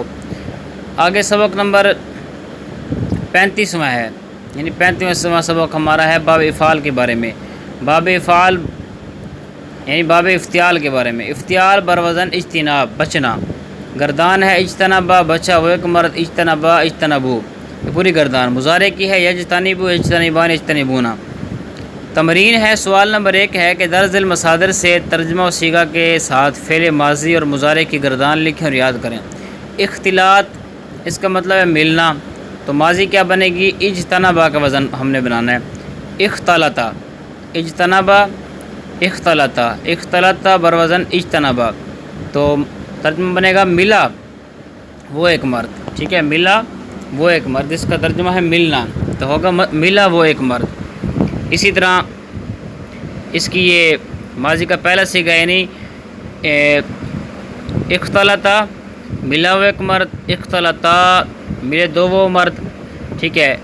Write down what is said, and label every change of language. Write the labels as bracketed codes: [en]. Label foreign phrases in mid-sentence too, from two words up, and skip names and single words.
[ur] آگے سبق نمبر 35واں ہے، یعنی 35واں سبق ہمارا ہے باب افعال کے بارے میں۔ باب افعال یعنی باب افتعال کے بارے میں۔ افتعال بر وزن اجتناب بچنا، گردان ہے اجتنبا بچا وہ ایک مرد، [ar] اجتنبا اجتنبو [ur] یہ پوری گردان۔ مضارع کی ہے [ar] یجتنبو یجتنبان یجتنبونا۔ [ur] تمرین ہے، سوال نمبر 1 ہے کہ درج المصادر سے ترجمہ و صیغہ کے ساتھ فعل ماضی اور مضارع کی گردان لکھیں اور یاد کریں۔ اختلاط اس کا مطلب ہے ملنا، تو ماضی کیا بنے گی، اجتنبا کا وزن ہم نے بنانا ہے۔ [ar] اختلطا اجتنبا اختلطا اختلطا بر وزن اجتنبا، [ur] تو ترجمہ بنے گا ملا وہ ایک مرد، ٹھیک ہے، ملا وہ ایک مرد، اس کا ترجمہ ہے ملنا، تو ہوگا ملا وہ ایک مرد۔ اسی طرح اس کی یہ ماضی کا پہلا صیغہ یعنی اختلطا ملا وہ ایک مرد، اختلطا ملے دو وہ مرد، ٹھیک ہے.